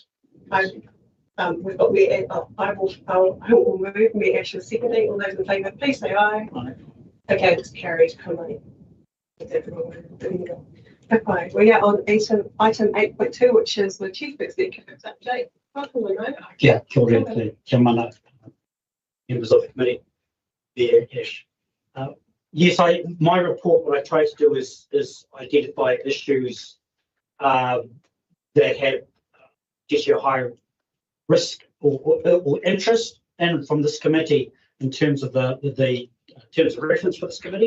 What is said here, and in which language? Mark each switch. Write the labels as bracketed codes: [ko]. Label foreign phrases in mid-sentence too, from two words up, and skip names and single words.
[en] We've got me, I will move, me actually seconding. All those in favour, please say aye. Aye. Okay, it's carried. Come on. Okay, we are on item 8.2, which is the Chief Executive's update. Welcome, Lino. [mi] Kia ora, kia mana, [en] members of the committee. Yes, my report, what I try to do is identify issues that have just a higher risk or interest, and from this committee in terms of the terms of reference for this committee.